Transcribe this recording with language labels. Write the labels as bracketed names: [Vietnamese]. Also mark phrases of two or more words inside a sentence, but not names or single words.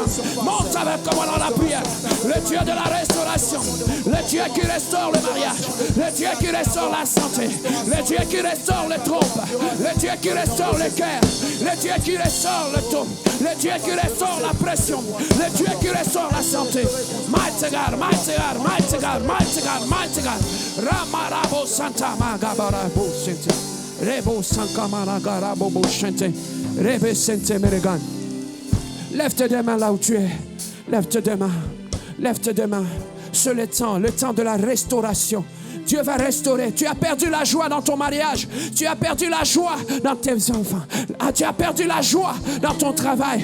[French] Monte avec moi dans la prière. Le Dieu de la restauration, le Dieu qui restaure le mariage, le Dieu qui restaure la santé, le Dieu qui restaure les trompes, le Dieu qui restaure le cœur, le Dieu qui restaure le ton, le Dieu qui restaure la pression, le Dieu qui restaure la santé. [English] Mighty God, mighty God, mighty God, mighty God, mighty God. Ramarabo Santa Magabarabo Sente. Rebo Sankamanagarabo Sente. Rebe Sente Meregan. [French] Lève tes deux mains là où tu es. Lève tes deux mains. Lève tes deux mains. C'est le temps de la restauration. Dieu va restaurer. Tu as perdu la joie dans ton mariage. Tu as perdu la joie dans tes enfants. Tu as perdu la joie dans ton travail.